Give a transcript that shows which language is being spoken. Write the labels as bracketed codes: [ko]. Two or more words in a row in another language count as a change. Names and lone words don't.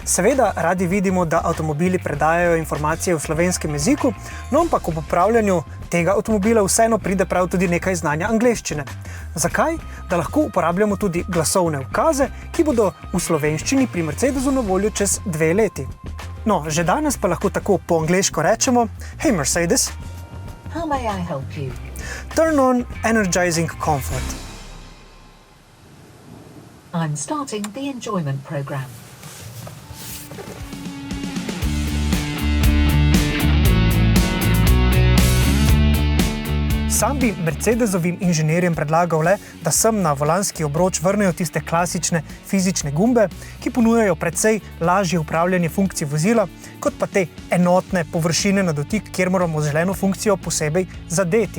[sl] Seveda radi vidimo, da avtomobili predajajo informacije v slovenskem jeziku, no ampak ob upravljanju tega avtomobila vseeno pride prav tudi nekaj znanja angleščine. Zakaj? Da lahko uporabljamo tudi glasovne ukaze, ki bodo v slovenščini pri Mercedesu na voljo čez 2 leti. No, že danes pa lahko tako po angleško rečemo: Hey Mercedes, [en] How may I help you? turn on energizing comfort. I'm starting the enjoyment program. [sl] Sam bi Mercedesovim inženirjem predlagal le, da sem na volanski obroč vrnejo tiste klasične fizične gumbe, ki ponujajo precej lažje upravljanje funkcij vozila, kot pa te enotne površine na dotik, kjer moramo zeleno funkcijo posebej zadeti.